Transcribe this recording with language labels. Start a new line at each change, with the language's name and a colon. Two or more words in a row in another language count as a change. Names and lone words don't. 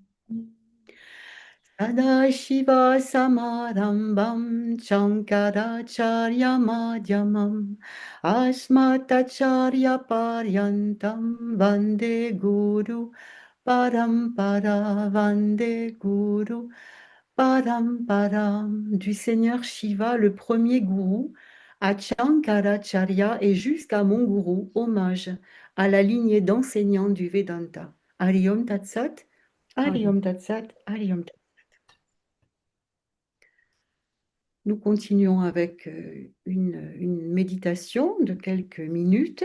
Sanskrit: सदाशिव समारम्भां शङ्कराचार्य मध्यमां अस्मदाचार्य पर्यन्तां वन्दे गुरु परम्परा वन्दे गुरु परम्परां.
French: Du Seigneur Shiva, le premier gourou, à Shankaracharya et jusqu'à mon gourou, hommage à la lignée d'enseignants du Vedanta.
Sanskrit: हरि ॐ तत्सत्, हरि ॐ तत्सत्, हरि ॐ तत्सत्.
French: Nous continuons avec une méditation de quelques minutes.